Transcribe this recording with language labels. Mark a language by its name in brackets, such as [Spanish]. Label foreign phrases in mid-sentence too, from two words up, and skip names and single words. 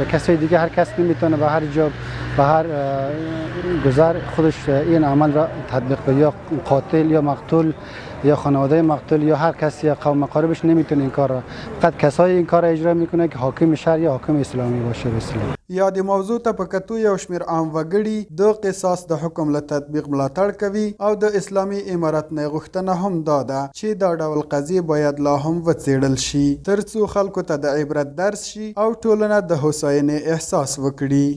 [Persian] کسی دیگه هر کس نمیتونه به هر جا به هر گذر خودش این عمل را تطبیق بده. یا قاتل یا مقتول یا خانواده مقتول یا هر کسی یا قوم مقاربش نمیتونه این کار را، فقط کسایی این کار را اجرا میکنه که حاکم شهر یا حاکم اسلامی باشه. بسیار [Pashto] یادې موضوع ته په کتو یو شمېر عام وګړي د قصاص د حکم له تطبیق ملاتړ کوي او د اسلامي امارت نه غوښتنه هم دا ده چې دا ډول قضیې باید لا هم وڅېړل شي ترڅو خلکو ته د عبرت درس شي او ټولنه د هوساینې احساس وکړي.